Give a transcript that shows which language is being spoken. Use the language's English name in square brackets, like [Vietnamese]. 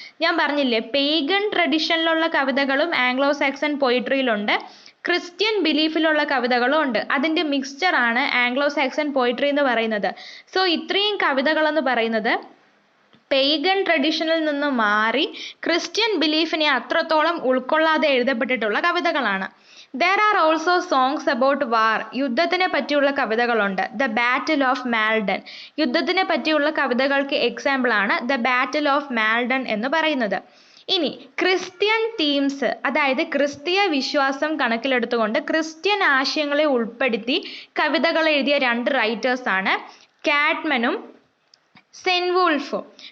[Malayalam] ഞാൻ പറഞ്ഞില്ലേ, പേഗൻ ട്രഡിഷനിലുള്ള കവിതകളും ആംഗ്ലോ സാക്സൺ പോയിട്രിയിലുണ്ട്, ക്രിസ്ത്യൻ ബിലീഫിലുള്ള കവിതകളും ഉണ്ട്. അതിന്റെ മിക്സ്ചർ ആണ് ആംഗ്ലോ സാക്സൺ പോയിട്രി എന്ന് പറയുന്നത്. സോ ഇത്രയും കവിതകളെന്ന് പറയുന്നത് പെയ്ഗൺ ട്രഡീഷനിൽ നിന്ന് മാറി ക്രിസ്ത്യൻ ബിലീഫിനെ അത്രത്തോളം ഉൾക്കൊള്ളാതെ എഴുതപ്പെട്ടിട്ടുള്ള കവിതകളാണ്. [English] There are also songs about war. [Malayalam] യുദ്ധത്തിനെ പറ്റിയുള്ള കവിതകളുണ്ട്. The Battle of Maldon. യുദ്ധത്തിനെ പറ്റിയുള്ള കവിതകൾക്ക് എക്സാമ്പിൾ ആണ് The Battle of Maldon എന്ന് പറയുന്നത്. ഇനി ക്രിസ്ത്യൻ തീംസ്, അതായത് ക്രിസ്തീയ വിശ്വാസം കണക്കിലെടുത്തുകൊണ്ട് ക്രിസ്ത്യൻ ആശയങ്ങളെ ഉൾപ്പെടുത്തി കവിതകൾ എഴുതിയ രണ്ട് റൈറ്റേഴ്സ് ആണ് കാഡ്മനും സെൻവൂൾഫും.